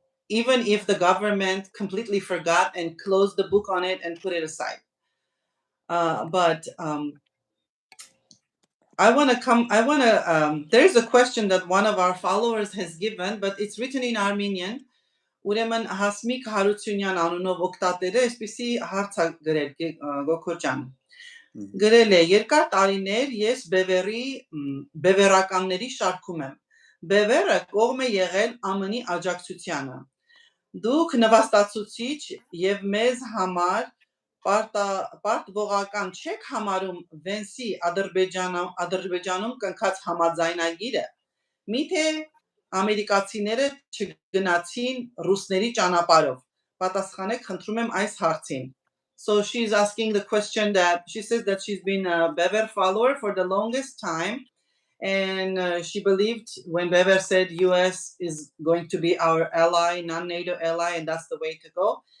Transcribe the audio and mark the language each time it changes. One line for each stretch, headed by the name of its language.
English: Even if the government completely forgot and closed the book on it and put it aside. But there's a question that one of our followers has given, but it's written in Armenian.
Armenian: Ուրեմն Հասմիկ Հարությունյան անունով օգտատերը այսպիսի հարց է գրել Գոքոր ջան։ Գրել է երկար տարիներ ես բևեռականների շարքում եմ։ Բևեռը կողմ է եղել ԱՄՆ-ի աջակցությանը։ Դուք նվաստացուցիչ եւ մեզ համար պարտվողական չեք համարում Վենսի Ադրբեջանում կնքած համաձայնագիրը։ Միթե ամերիկացիները չգնացին ռուսների ճանապարհով։ Պատասխանեք խնդրում եմ այս հարցին.
English: So she's asking the question that she says that she's been a ԲԵՎԵՌ follower for the longest time, and she believed when ԲΕΒԵՌ said US is going to be our ally, non-NATO ally, and that's the way to go.